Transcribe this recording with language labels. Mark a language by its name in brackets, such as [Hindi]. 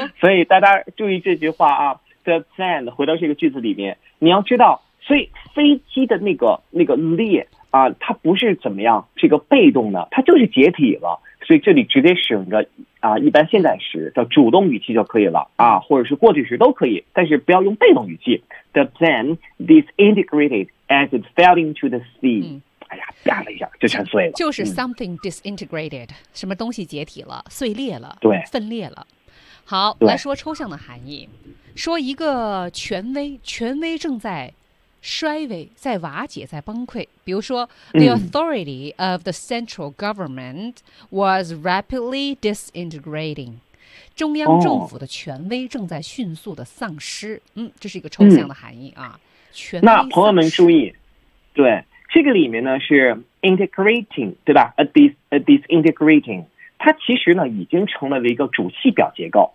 [Chinese] 所以大家注意这句话啊 ，the plan 回到这个句子里面，你要知道，所以飞机的那个裂啊，它不是怎么样，是一个被动的，它就是解体了。所以这里直接使用着一般现在时的主动语气就可以了啊，或者是过去时都可以，但是不要用被动语气。 [English] The plane disintegrated as it fell into the sea、 [Chinese] 嗯。哎呀，啪了一下就全碎了。就是 [English] something disintegrated，、 [Chinese] 嗯、什么东西解体了、碎裂了、对，分裂了。好，来说抽象的含义，说一个权威正在衰微、在瓦解、在崩溃。 [English] 比如说、The authority of the central government was rapidly disintegrating. [Chinese] 中央政府的权威正在迅速的丧失。这是一个抽象的含义啊。那朋友们注意，对，这个里面呢是 integrating, 对吧？ disintegrating, 它其实呢已经成为了一个主系表结构。